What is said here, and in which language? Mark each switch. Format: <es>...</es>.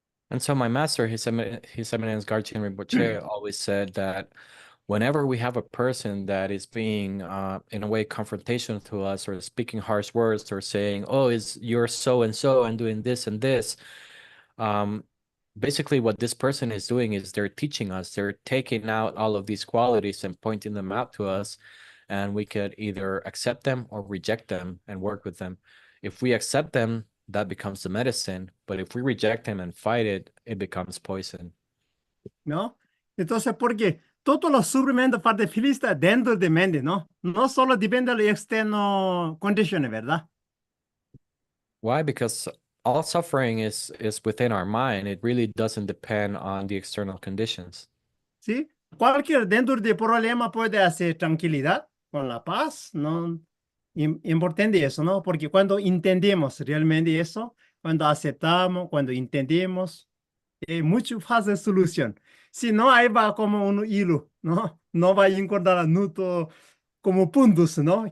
<en>And so my master, His Eminence Garchen Rinpoche, always said that whenever we have a person that is being, in a way, confrontational to us or speaking harsh words or saying, "Oh, you're so and so and doing this and this," um, basically what this person is doing is they're teaching us, they're taking out all of these qualities and pointing them out to us, and we could either accept them or reject them and work with them. If we accept them, that becomes the medicine, but if we reject them and fight it, it becomes poison.</en> <es>¿No? Entonces, porque todos los sufrimientos parte feliz está dentro de mente, ¿no? No solo depende de las externas condiciones, ¿verdad?</es> <en>Why? Because all suffering is within our mind. It really doesn't depend on the external conditions.</en> <es>¿Sí? Cualquier dentro de problema puede hacer tranquilidad con la paz, ¿no? Importante eso, ¿no? Porque cuando entendemos realmente eso, cuando aceptamos, cuando entendemos, mucho fácil solución. Si no, ahí va como un hilo, ¿no? No va a encontrar nudo como puntos, ¿no?</es>